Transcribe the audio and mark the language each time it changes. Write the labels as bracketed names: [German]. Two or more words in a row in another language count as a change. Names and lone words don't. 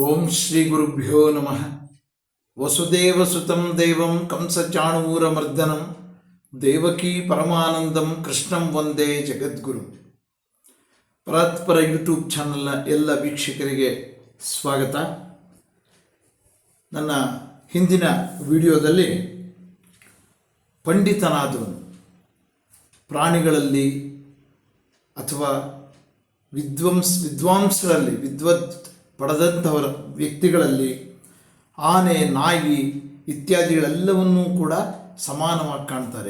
[Sanskrit] ಶ್ರೀ ಗುರುಭ್ಯೋ ನಮಃ. ವಸುದೇವಸುತಂ ದೇವಂ ಕಂಸಚಾಣೂರಮರ್ದನಂ ದೇವಕೀ ಪರಮಾನಂದಂ ಕೃಷ್ಣಂ ವಂದೇ ಜಗದ್ಗುರು. [Kannada] ಪರಾತ್ಪರ ಯೂಟ್ಯೂಬ್ ಚಾನಲ್ನ ಎಲ್ಲ ವೀಕ್ಷಕರಿಗೆ ಸ್ವಾಗತ. ನನ್ನ ಹಿಂದಿನ ವಿಡಿಯೋದಲ್ಲಿ ಪಂಡಿತನಾದವನು ಪ್ರಾಣಿಗಳಲ್ಲಿ ಅಥವಾ ವಿದ್ವಾಂಸರಲ್ಲಿ ವಿದ್ವತ್ ಪಡೆದಂಥವರ ವ್ಯಕ್ತಿಗಳಲ್ಲಿ ಆನೆ, ನಾಯಿ ಇತ್ಯಾದಿಗಳೆಲ್ಲವನ್ನೂ ಕೂಡ ಸಮಾನವಾಗಿ ಕಾಣ್ತಾರೆ.